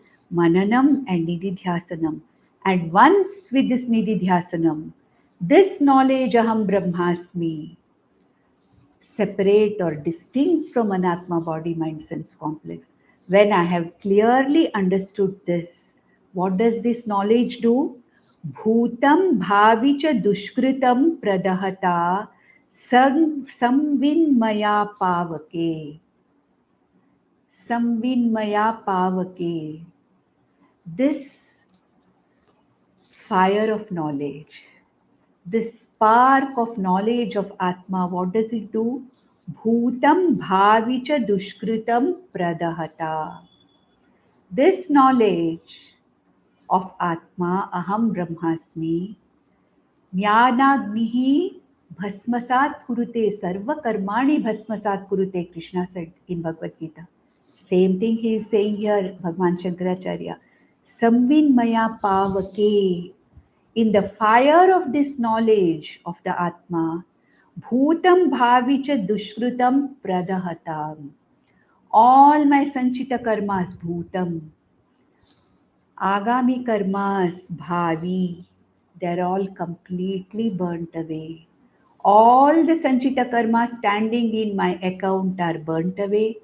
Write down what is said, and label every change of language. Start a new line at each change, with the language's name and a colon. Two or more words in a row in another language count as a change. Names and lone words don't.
English: Mananam and Nididhyasanam. And once with this Nididhyasanam, this knowledge
Sanskrit: Aham Brahmasmi,
English: separate or distinct from Anatma body, mind, sense complex. When I have clearly understood this, what does this knowledge do?
Sanskrit: Bhutam bhavicha dushkritam pradahata samvinmaya pavake. Samvinmaya pavake.
English: This fire of knowledge, this spark of knowledge of Atma, what does it do?
Sanskrit: Bhutam bhavicha dushkritam pradahata.
English: This knowledge of Atma,
Sanskrit: Aham Brahmasmi, Jnanagnihi bhasmasat kurute, sarva karmani bhasmasat kurute,
English: Krishna said in Bhagavad Gita. Same thing he is saying here, Bhagwan Shankaracharya.
Sanskrit: Samvinmaya pavake.
English: In the fire of this knowledge of the Atma,
Sanskrit: Bhutam bhavicha dushkrutam pradahatam.
English: All my sanchita karmas, Bhutam, Agami karmas, Bhavi, they're all completely burnt away. All the sanchita karmas standing in my account are burnt away.